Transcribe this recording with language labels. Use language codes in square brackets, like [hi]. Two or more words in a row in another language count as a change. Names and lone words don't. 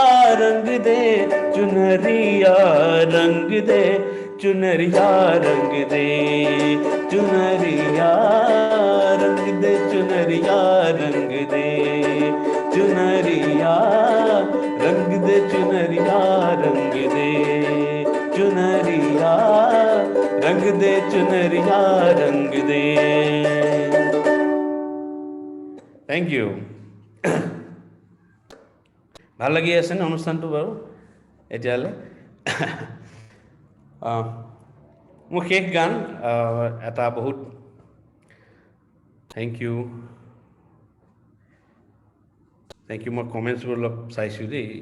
[hi] रंग दे चुनरिया रंग दे चुनरिया रंग दे चुनरिया रंग दे चुनरिया रंग दे चुनरिया रंग दे चुनरिया रंग दे चुनरिया रंग दे चुनरिया रंग दे। [en] thank you. [as] ভাল লাগি আছে না অনুষ্ঠানটো বাৰু এতিয়ালৈ? মোৰ শেষ গান এটা বহুত [en] thank you [as] মই কমেণ্টছবোৰ অলপ চাইছোঁ দেই।